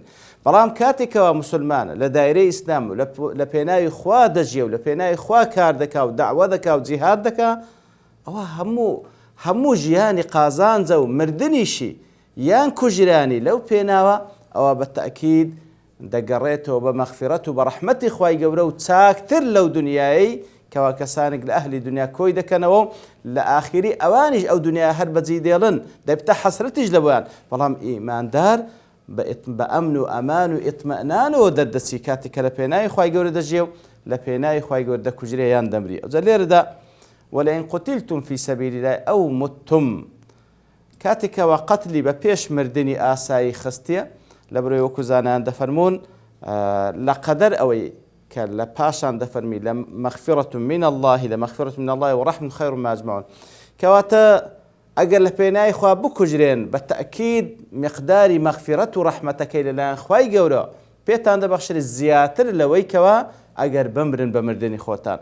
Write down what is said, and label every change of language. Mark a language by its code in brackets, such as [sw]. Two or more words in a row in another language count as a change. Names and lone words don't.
[ckb] بەڵام کاتێکەوە مسلمانە لە دایرەی ئیسلام و لە پێناوی خوا دەژێ و لە پێناوی خوا کار دەکا و داعوە دەکا و جیهاد دەکا، ئەوە هەموو ژیانی قازانجە و مردنیشی یان کوژرانی لەو پێناوە ئەوە بە تەئکید دەگەڕێتەوە بە مەغفرەت و بە ڕەحمەتی خوای گەورە و چاکتر لەو دنیایی کەوا کەسانێک لە ئەهلی دنیا کۆی دەکەنەوە لە ئاخری ئەوانیش ئەو دنیا هەر بەجێ دێڵن دەبتە حەسرەتیش لە بۆیان. بەڵام ئیماندار بە ئەمن و ئەمان و ئیطمئنانەوە دەردەچی کاتێککە لە پێناوی خوای گەورە دەژێ و لە پێناوی خوای گەورە دەکوژرێ یان دەمری. ئەوجا لێرەدا [ar] ولئن قتلتم في سبيل الله أو متم، [ckb] کاتێکەوە قەتلی بە پێش مردنی ئاسایی خستیە لە بەرەوەی وەکو زانایان دەفەرمون لە قەدەر ئەوەی کە لە پاشان دەفەرمی لە [ar] مەغفرەة من الله [ckb] لە [ar] مەغفرەة من الله وەڕەحمەة خەیر مما یەجمعون. [ckb] کەواتە ئەگەر لە پێناوی خوا بکوژرێن بە تەئکید مقداری مەغفرەت و ڕەحمەتەکەی لەلایەن خوای گەورە پێتان دەبەخشێت زیاتر لەوەی کەوا ئەگەر بمرن بە مردنی خۆتان.